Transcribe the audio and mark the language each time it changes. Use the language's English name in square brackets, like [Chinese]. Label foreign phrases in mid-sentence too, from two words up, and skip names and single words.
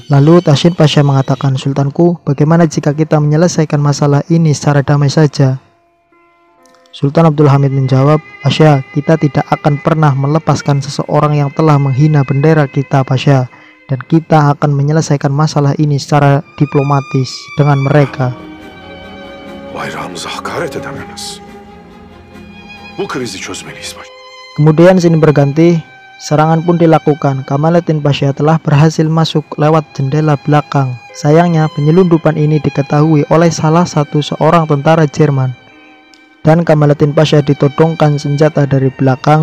[Indonesian] Lalu Tasin Pasha mengatakan, "Sultanku, bagaimana jika kita menyelesaikan masalah ini secara damai saja?" Sultan Abdul Hamid menjawab, "Pasha, kita tidak akan pernah melepaskan seseorang yang telah menghina bendera kita, Pasha. Dan kita akan menyelesaikan masalah ini secara diplomatis dengan mereka." [Turkish] Bayrağımıza hakaret edemez. Bu krizi çözmeliyiz Paşa. [Indonesian] Kemudian sini berganti, serangan pun dilakukan. Kamaluddin Pasha telah berhasil masuk lewat jendela belakang. Sayangnya penyelundupan ini diketahui oleh salah satu seorang tentara Jerman. Dan Kamaluddin Pasha ditodongkan senjata dari belakang.